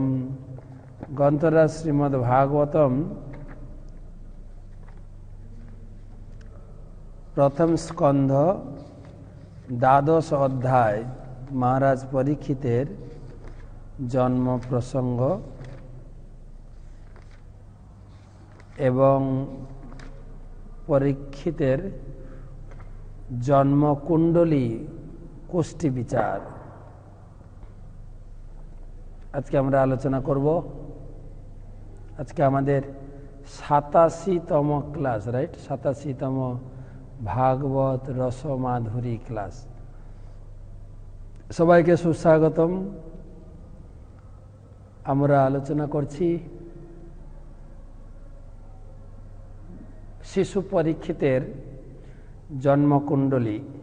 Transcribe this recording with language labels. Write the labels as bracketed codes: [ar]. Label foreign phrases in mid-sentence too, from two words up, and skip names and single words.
[bn] গ্রন্থরা শ্রীমদ্ভাগবতম প্রথম স্কন্ধ দ্বাদশ অধ্যায় মহারাজ পরীক্ষিতের জন্ম প্রসঙ্গ এবং পরীক্ষিতের জন্মকুণ্ডলী কোষ্ঠী বিচার আজ কে আলোচনা করব। आज के 87তম ক্লাস, রাইট? 87তম ভাগবত রসমাধুরী ক্লাস। সবাইকে সুস্বাগতম। আমরা আলোচনা করছি শিশু পরীক্ষিতের জন্মকুণ্ডলী।